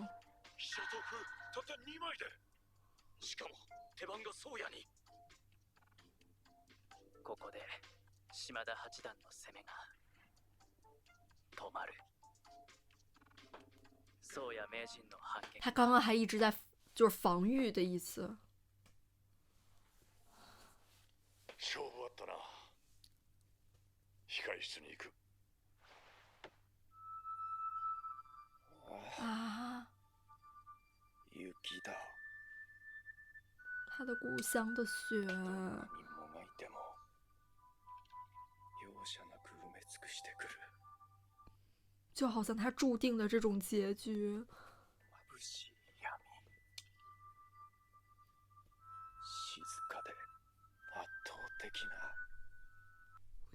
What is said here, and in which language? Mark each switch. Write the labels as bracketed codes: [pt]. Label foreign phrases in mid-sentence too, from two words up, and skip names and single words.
[ja] 飛車と歩たった2枚で。しかも手番が宗谷に。ここで島田八段の攻めが止まる。宗谷名人の反撃。 [zh] 他刚刚还一直在就是防御的意思。 [ja] 勝負あったな。控室に行く。 [zh] 啊， [ja] 雪だ。 [zh] 他的故乡的雪， [ja] 何人もがいても容赦なく埋め尽くしてくる。 [zh] 就好像他注定的这种结局。 [ja] 眩しい闇。静かで圧倒的な